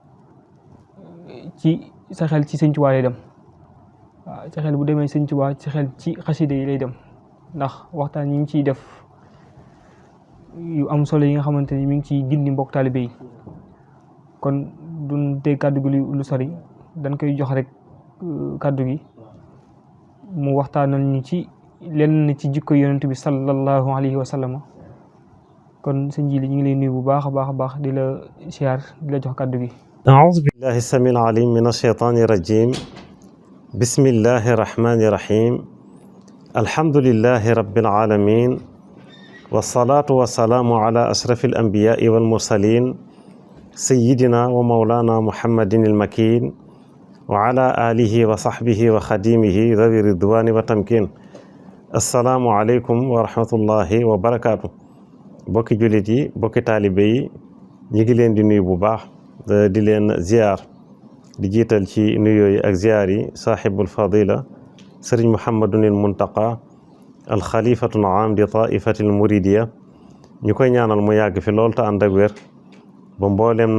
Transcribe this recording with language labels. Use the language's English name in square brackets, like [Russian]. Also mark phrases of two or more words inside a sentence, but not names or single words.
[Wolof] ci sa xel ci Sëñ Tuubaa lay dem waaw sa xel bu demee Sëñ Tuubaa sa xel ci xasida yi lay dem ndax waxtaan yi ngi ciy def yu am solo yi nga xamante ni mi ngi ciy gindi mbokk taalibe yi kon duñ tey kàddu gi lu sori dañ koy jox rek kàddu gi mu waxtaanal ñu ci lenn ci jikko yonent bi [Arabic] صلى الله عليه وسلم [Wolof] kon sëñ Jili ñu ngi lay nuyu bu baax a baax a baax di la siyaar di la jox kàddu gi. [Arabic] أعوذ بالله السميع العليم من الشيطان الرجيم بسم الله الرحمن الرحيم الحمد لله رب العالمين والصلاة والسلام على أشرف الأنبياء والمرسلين سيدنا ومولانا محمد المكين وعلى آله وصحبه وخديمه ذوي الرضوان والتمكين السلام عليكم ورحمة الله وبركاته [Wolof] بوكي جوليتي بوكي طالبي ñi leen di nuyu bu baax di leen ziar di jiital ci nuyoo yi ak ziar yi [Arabic] صاحب الفضيلة [Wolof] sëriñ Muhammadunil Muntaqa [Arabic] الخليفة العام [Wolof] di [Arabic] الطائفة المريدية [Wolof] ñu koy ñaanal mu yàgg fi lool te ànd ak wér ba mbooleem